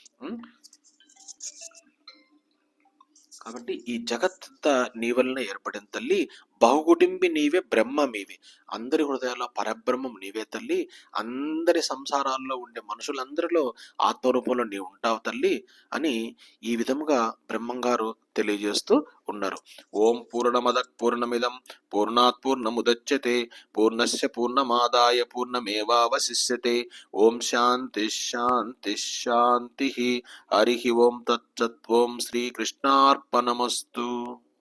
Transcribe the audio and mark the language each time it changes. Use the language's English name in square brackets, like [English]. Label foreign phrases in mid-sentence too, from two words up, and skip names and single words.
[Telugu] కాబట్టి ఈ జగత్తంతా నీ వలన ఏర్పడిన తల్లి, బహుకుటుంబి నీవే, బ్రహ్మమీవే. అందరి హృదయాల్లో పరబ్రహ్మం నీవే తల్లి. అందరి సంసారాల్లో ఉండే మనుషులందరిలో ఆత్మరూపంలో నీవు ఉంటావు తల్లి అని ఈ విధముగా బ్రహ్మంగారు తెలియజేస్తూ ఉన్నారు. [Sanskrit] ఓం పూర్ణమద పూర్ణమిదం పూర్ణాత్ పూర్ణముదచ్యతే పూర్ణస్య పూర్ణమాదాయ పూర్ణమేవావశిష్యతే. ఓం శాంతి శాంతి శాంతి. హరి ఓం తత్సత్. ఓం శ్రీకృష్ణార్పణమస్తు.